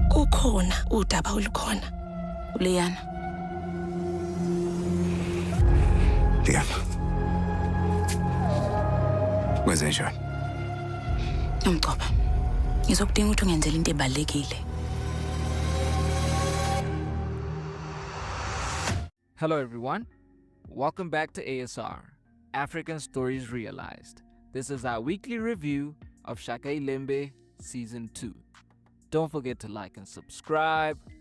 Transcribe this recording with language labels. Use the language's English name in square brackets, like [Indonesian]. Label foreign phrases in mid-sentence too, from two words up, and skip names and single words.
[Zulu] lukhona udaba olukhona. Liyana. Liyana. Wenzenjani? Nomgcoba. Ngizokudinga ukuthi ungenzele into ebalekile. [English] Hello everyone. Welcome back to ASR, African Stories Realized. This is our weekly review of Shaka iLembe Season 2. Don't forget to like and subscribe.